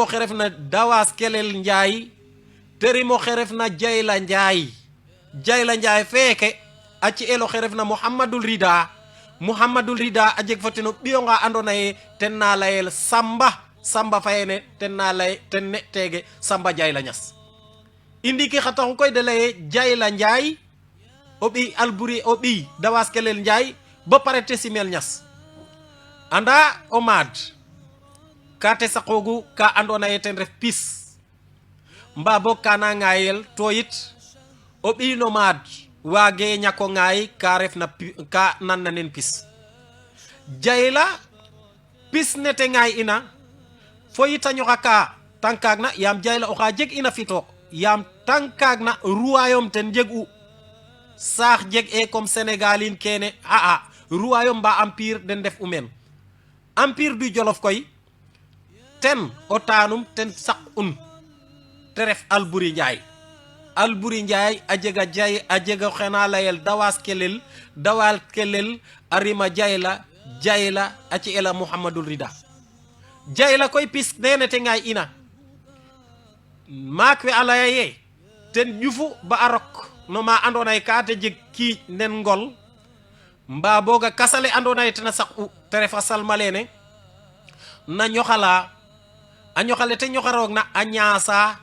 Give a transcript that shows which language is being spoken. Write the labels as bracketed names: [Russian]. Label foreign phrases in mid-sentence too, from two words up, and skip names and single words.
[Serer] xe refna Dawas Kelel Njaay terimo xe refna Jayla Njaay feke a ci elo xe refna Muhammadul Rida a jeg fo ten o ɓiyonga andona ye ten na layel Samba fayene ten ne tege Samba Jayla Ñas i ndiki xa taxu koy de leye Jayla Njaay o ɓiy Alburi o ɓiy Dawas Kelel Njaay bo pare te simel Ñas anda o maad ka te saqogu ka andona ye ten ref pis mba bo kana ngayel to yit o ɓi nomade wage ñako ngay ka ref na ka nannanen pis jayla pis nete ngay ina fo yita ñoxa ka tankag na yam jayla oxa jeg ina fito yam tankag na royaume ten jeg u saax jeg e comme sénégalin kene royaume mba empire den def u men [French] empire du jolof [Serer] koy ten o tanum ten sak un te ref Alburi Njaay a jega jay a jega xena layel dawal kelel arima jayla a ci ela Muhammadul Rida jayla koy pis nene te ngay ina maak we alaya ye ten ƴufu ba a rok no ma andona ye ka te jeg ki nen ngol mba boga kasale andona ye tena sak u te ref a salmalene na ñoxala a ñoxale te ñoxaroog na a ñaasa